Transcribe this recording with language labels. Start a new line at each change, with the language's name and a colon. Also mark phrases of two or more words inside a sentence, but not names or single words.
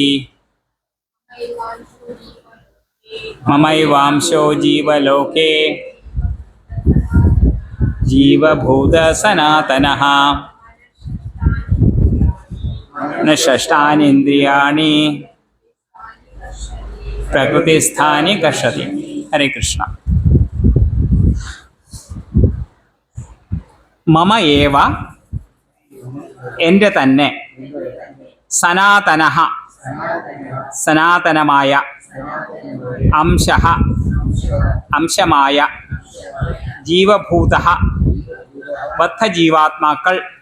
Sanskrit: മമൈവാംശോ ജീവലോകേ ജീവഭൂത സനാതനഃ മനഃഷഷ്ഠാനീന്ദ്രിയാണി പ്രകൃതിസ്ഥാനി കർഷതി. ഹരേ കൃഷ്ണ. മമ ഏവ
Malayalam: എൻ്റെ തന്നെ, സനാതനഃ സനാതനമായ, അംശഃ അംശമായ, ജീവഭൂതഃ ബദ്ധജീവാത്മാക്കൾ,